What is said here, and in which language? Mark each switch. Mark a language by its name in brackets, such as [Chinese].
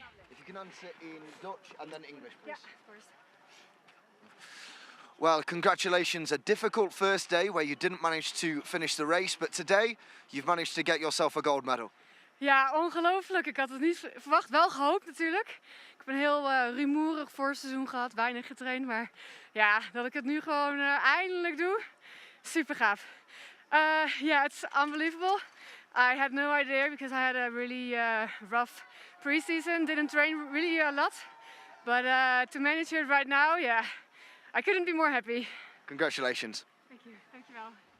[English] If you can answer in Dutch and then English, please. Yeah, of course. Well, congratulations. A difficult first day where you didn't manage to finish the race, but today you've managed to get yourself a gold medal. [Dutch] Ja, ongelooflijk. Ik had het niet verwacht. Wel gehoopt natuurlijk. Ik heb een heel rumoerig voorseizoen gehad, weinig getraind. Maar ja, dat ik het nu gewoon eindelijk doe, super gaaf. [English] Yeah, it's unbelievable. I had no idea because I had a really rough pre-season. Didn't train really a lot. But to manage it right now, yeah, I couldn't be more happy. Congratulations. Thank you. Thank you well.